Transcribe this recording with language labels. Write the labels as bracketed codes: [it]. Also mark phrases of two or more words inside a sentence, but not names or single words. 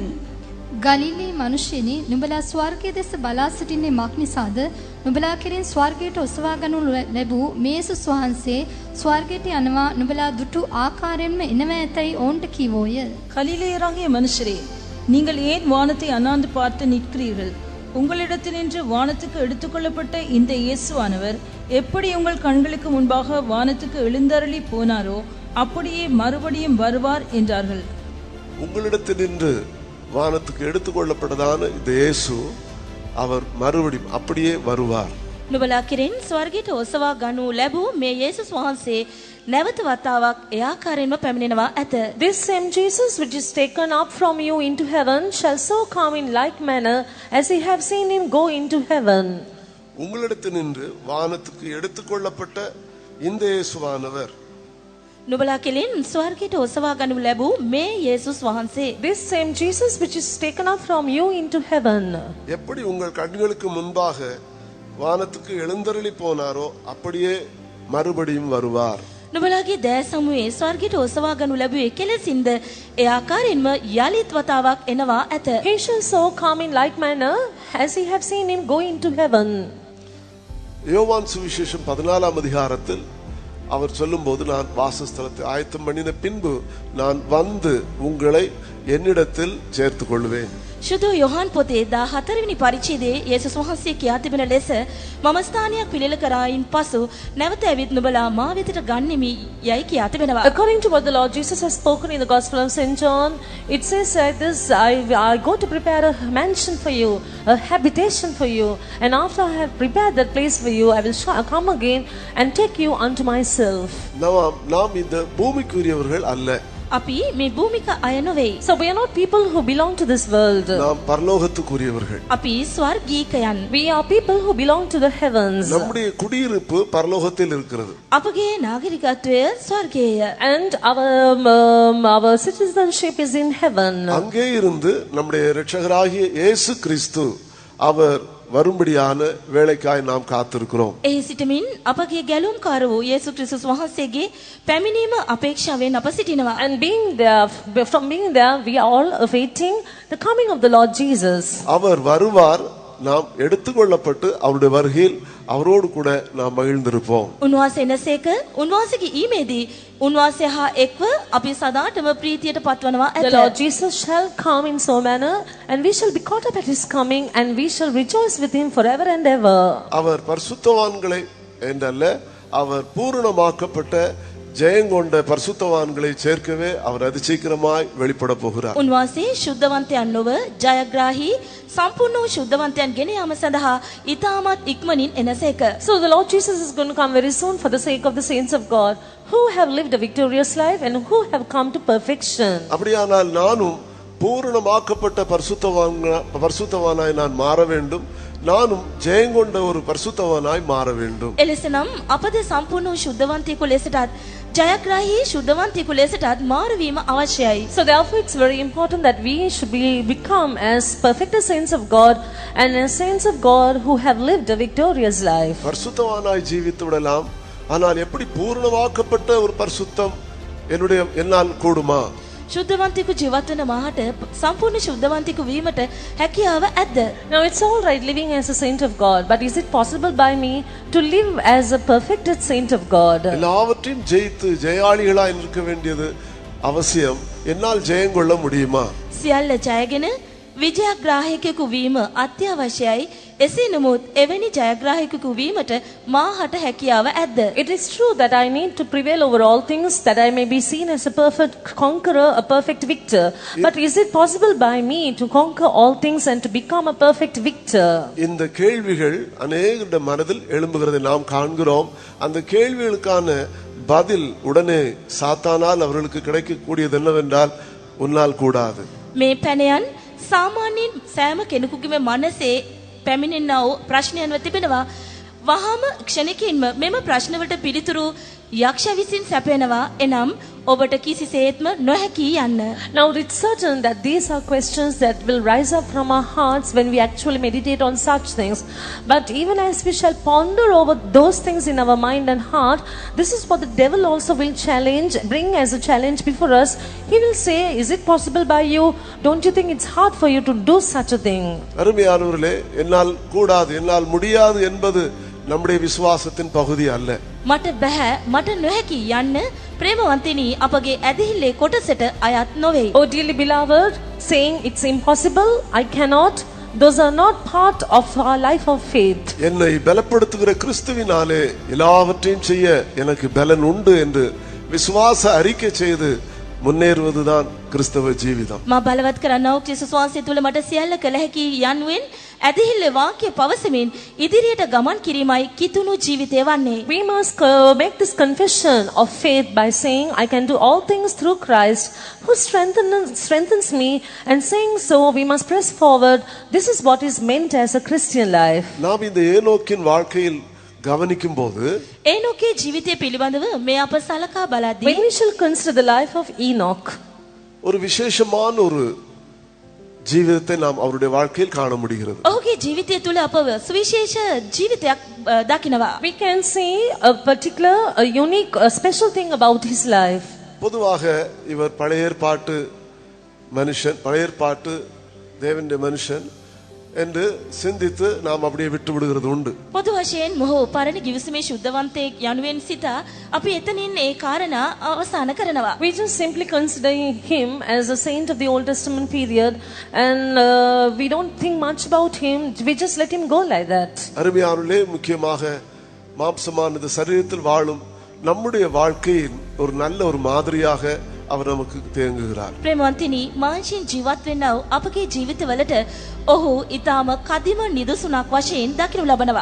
[si] ගලිලී මනුෂ්‍යනි නුඹලා ස්වර්ගයේ දෙස බලා සිටින්නේ මක් නිසාද? නුඹලා කෙරෙන් ස්වර්ගයට ඔසවා ගනු ලැබූ මේ යේසුස් වහන්සේ ස්වර්ගයට යනවා නුඹලා දුටු ආකාරයෙන්ම එනවා ඇතැයි ඔවුන්ට කීවෝය. [ta] கலிலேயராகிய மனுஷரே, நீங்கள் ஏன் வானத்தை அண்ணாந்து பார்த்து நிற்கிறீர்கள்? உங்களிடத்தினின்று வானத்துக்கு எடுத்துக்கொள்ளப்பட்ட இந்த இயேசுவானவர் எப்படி உங்கள் கண்களுக்கு முன்பாக வானத்துக்கு எழுந்தருளி போனாரோ அப்படியே மறுபடியும் வருவார் என்றார்கள். உங்களிடத்தினின்று வானத்துக்கு எடுத்துக்கொள்ளப்பட்டதான இந்த இயேசு அவர் மறுபடியும் அப்படியே வருவார். [si] නුඹලා කෙරෙන් ස්වර්ගයට ඔසවා ගනු ලැබූ මේ යේසුස් වහන්සේ නැවත වතාවක් ඒ ආකාරයෙන්ම පැමිණෙනවා ඇත. [en] This same Jesus which is taken up from you into heaven shall so come in like manner as ye have seen him go into heaven. [ta] உங்களிடத்தினின்று வானத்துக்கு எடுத்துக்கொள்ளப்பட்ட இந்த இயேசுவானவர் [si] නුඹලා කෙරෙන් ස්වර්ගයට ඔසවා ගනු ලැබූ මේ යේසුස් වහන්සේ [en] This same Jesus which is taken up from you into heaven. [ta] எப்படி உங்கள் கண்களுக்கு முன்பாக வானத்துக்கு எழுந்தருளி போனாரோ அப்படியே மறுபடியும் வருவார். [si] නුඹලාගේ දෑ සමුවේ ස්වර්ගයට ඔසවා ගනු ලැබුවේ කෙලෙසින්ද ඒ ආකාරයෙන්ම යලිත් වතාවක් එනවා ඇත. [en] He shall so come in like manner as ye have seen him go into heaven. [ta] யோவான் சுவிசேஷம் 14ஆம் அதிகாரத்தில் அவர் சொல்லும்போது நான் வாசஸ்தலத்தை ஆயத்தம் பண்ணின பின்பு நான் வந்து உங்களை என்னிடத்தில் சேர்த்துக் கொள்வேன். [si] ශුද්ධ යොහන් පොතේ 14 වෙනි පරිච්ඡේදයේ යේසුස් වහන්සේ කියා තිබෙන ලෙස මම ස්ථානයක් පිළිල කරායින් පසු නැවත ඇවිත් නුඹලා මා වෙතට ගන්නෙමි යයි කියා තිබෙනවා. [en] According to what the Lord Jesus has spoken in the Gospel of St. John, it says like this, I go to prepare a mansion for you, a habitation for you, and after I have prepared that place for you, I will come again and take you unto myself. [ta] நாம் இந்த பூமிக்குரியவர்கள் அல்ல. [si] අපි මේ භූමික අය නොවේ. [en] So we are not people who belong to this world. [ta] நாம் பரலோகத்துக்குரியவர்கள். [si] අපි ස්වර්ගීකයන්. [en] We are people who belong to the heavens. [ta] நம்முடைய குடியிருப்பு பரலோகத்தில் இருக்கிறது. [si] අපගේ නාගරිකත්වය ස්වර්ගයේය. [en] And our citizenship is in heaven. [ta] அங்கே இருந்து நம்முடைய இரட்சகராகிய இயேசு கிறிஸ்து அவர் வரும்படியான வேளைக்காய் நாம் காத்திருக்கிறோம். [si] එහි සිටමින් අපගේ ගැලුම්කාර වූ යේසුස් ක්‍රිස්තුස් වහන්සේගේ පැමිණීම අපේක්ෂාවෙන් අප සිටිනවා. [en] And from being there, we are all awaiting the coming of the Lord Jesus. [ta] அவர் வருவார், நாம் எடுத்துக்கொள்ளப்பட்டு அவருடைய வருகையில் அவரோடு கூட நாம் மகிழ்ந்திருப்போம். [si] උන්වහන්සේ එනසේක උන්වහන්සේගේ ඊමේදී උන්වහන්සේ හා එක්ව අපි සදාටම ප්‍රීතියට පත්වනවා ඇත. [en] The Lord Jesus shall come in so manner, and we shall be caught up at his coming, and we shall rejoice with him forever and ever. [ta] அவர் பரிசுத்தவான்களை என்றல்ல, அவர் பூரணமாக்கப்பட்ட ஜெயங்கொண்ட பரிசுத்தவான்களை சேர்க்கவே அவர் அதிசீக்கிரமாய் வெளிப்பட போகிறார். [si] උන්වහන්සේ ශුද්ධවන්තයන් නොව ජයග්‍රාහී සම්පූර්ණ වූ ශුද්ධවන්තයන් ගෙන යාම සඳහා ඊටමත් ඉක්මනින් එනසේක. [en] So the Lord Jesus is going to come very soon for the sake of the saints of God who have lived a victorious life and who have come to perfection. [ta] அப்படியானால் நானும் பூரணமாக்கப்பட்ட பரிசுத்தவானாய் நான் மாற வேண்டும். நானும் ஜெயங்கொண்ட ஒரு பரிசுத்தவானாய் மாற வேண்டும். [si] එලෙසනම් අපද සම්පූර්ණ වූ ශුද්ධවන්තයෙකු ලෙසටත් ජයග්‍රාහී ශුද්ධවන්තයෙකු ලෙසටත් මාරවීම අවශ්‍යයි. [en] So therefore it's very important that we should become as perfect as saints of God and as saints of God who have lived a victorious life. [ta] பரிசுத்தவானாய் ஜீவித்து விடலாம். ஆனால் எப்படி பூரணமாக்கப்பட்ட ஒரு பரிசுத்தம் என்னால் கூடுமா? [si] ශුද්ධවන්තයෙකු ජීවත් වන මාහට සම්පූර්ණ ශුද්ධවන්තයෙකු වීමට හැකියාව ඇද්ද? [en] Now it's all right living as a saint of God, but is it possible by me to live as a perfected saint of God? [ta] எல்லாவற்றையும் ஜெயித்து ஜெயாளிகளாய் இருக்க வேண்டியது அவசியம். என்னால் ஜெயங்கொள்ள முடியுமா? [si] සියල්ල ජයගෙන විජයග්‍රාහකයෙකු වීම අත්‍යවශ්‍යයි. එසේ නමුත් එවැනි ජයග්‍රාහකයෙකු වීමට මාහට හැකියාව ඇද්ද? [en] It is true that I need to prevail over all things, that I may be seen as a perfect conqueror, a perfect victor. But is it possible by me to conquer all things and to become a perfect victor? [ta] இந்த கேள்விகள் அநேகருடைய மனதில் எழும்புகிறதை நாம் காண்கிறோம். அந்த கேள்விகளுக்கான பதில் உடனே சாத்தானால் அவர்களுக்கு கிடைக்கக்கூடியது என்னவென்றால், உன்னால் கூடாது. [si] මේ පැනයන් සාමාන්‍යයෙන් සෑම කෙනෙකුගේම මනසේ පැමිණෙනා වූ ප්‍රශ්නයන්ව තිබෙනවා. වහාම ක්ෂණිකින්ම මෙම ප්‍රශ්නවලට පිළිතුරු යක්ෂ විසින් සැපයනවා. එනම් ඔබට කිසිසේත්ම නොහැකි යන්න. [en] Now it's certain that these are questions that will rise up from our hearts when we actually meditate on such things. But even as we shall ponder over those things in our mind and heart, this is what the devil also will bring as a challenge before us. He will say, is it possible by you? Don't you think it's hard for you to do such a thing? [ta] அருமையானவர்களே, என்னால் கூடாது, என்னால் முடியாது என்பது நம்முடைய விசுவாசத்தின் பகுதி அல்ல. [si] මට බෑ, මට නොහැකි යන්න ප්‍රේමවන්තිනි අපගේ ඇදහිල්ලේ කොටසට අයත් නොවේ. [en] Oh dearly beloved, saying it's impossible, I cannot, those are not part of our life of faith. [ta] என்னை பலப்படுத்துகிற கிறிஸ்துவினாலே எல்லாவற்றையும் செய்ய எனக்கு பலன் உண்டு என்று விசுவாச அறிக்கை செய்து முன்னேறுவதுதான் கிறிஸ்தவ ஜீவிதம். [si] මා බලවත් කරන්නා වූ ක්‍රිස්තුස් වහන්සේ තුල මට සියල්ල කළ හැකි යනුවෙන් ඇදහිල්ලේ වාක්‍ය පවසමින් ඉදිරියට ගමන් කිරීමයි කිතුණු ජීවිතය වන්නේ. [en] We must make this confession of faith by saying, I can do all things through Christ who strengthens me, and saying so we must press forward. This is what is meant as a Christian life. [ta] நாம் இந்த ஏனோக்கின் வாழ்க்கையில் கவனிக்கும் போது [si] ඒනොකේ ජීවිතය පිළිබඳව මේ අප සලකා බලද්දී [en] when we shall consider the life of Enoch, [ta] ஒரு விசேஷமான ஒரு ஜீவிதத்தை நாம் அவருடைய வாழ்க்கையில் காண முடிகிறது. [si] ඔහුගේ ජීවිතය තුල අපව සුවිශේෂ ජීවිතයක් දකිනවා. [en] we can see a particular, a unique, a special thing about his life. [ta] பொதுவாக இவர் பழைய ஏற்பாட்டு மனுஷன், பழைய ஏற்பாட்டு தேவனுடைய மனுஷன் என்று சிந்தித்து நாம் அப்படியே விட்டு விடுகிறது உண்டு. [si] පොදු වශයෙන් මොහු පරණ ගිවිසුමේ ශුද්ධවන්තයෙක් යනුවෙන් සිතා අපි එතනින් ඒ කාරණා අවසන් කරනවා. [en] We just simply consider him as a saint of the Old Testament period, and we don't think much about him. We just let him go like that. [ta] அருமையானவர்களே, முக்கியமாக மாம்சமானது சரீரத்தில் வாழும் நம்முடைய வாழ்க்கையின் ஒரு நல்ல ஒரு மாதிரியாக அவர் நமக்கு தேங்குகிறார். [si] ප්‍රේමවන්තිනි, මාංශයෙන් ජීවත් වෙන්නව අපගේ ජීවිතවලට ඔහු ඊටාම කදිම නිදසුනක් වශයෙන් දකිනු ලබනවා.